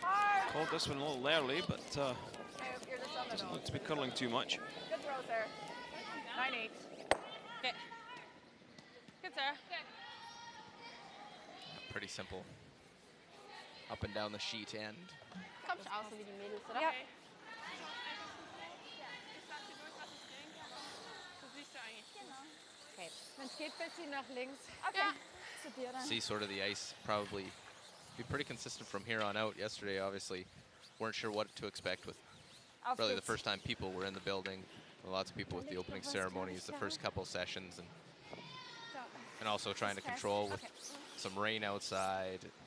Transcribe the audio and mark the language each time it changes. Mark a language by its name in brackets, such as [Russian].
[English] Hard. Called this one a little early, but Okay, you're just on the doesn't nose. look to be curling too much. Good throws there. 9,8. Okay. Good, Sarah. Good. Pretty simple. Up and down the sheet and [German] Kommst du außen wie die Mädels, oder? Ja. Ich sag dir nur gerade nicht denken, aber das siehst du eigentlich. Genau. Okay. Wenn es geht, bisschen nach links. Okay. Ja. Zu dir dann. [English] see sort of the ice probably be pretty consistent from here on out. Yesterday, obviously, weren't sure what to expect with [German] Auf [English] really the [German] geht's. [English] first time people were in the building. Lots of people with the opening ceremonies, the first couple sessions, and also trying to control with some rain outside.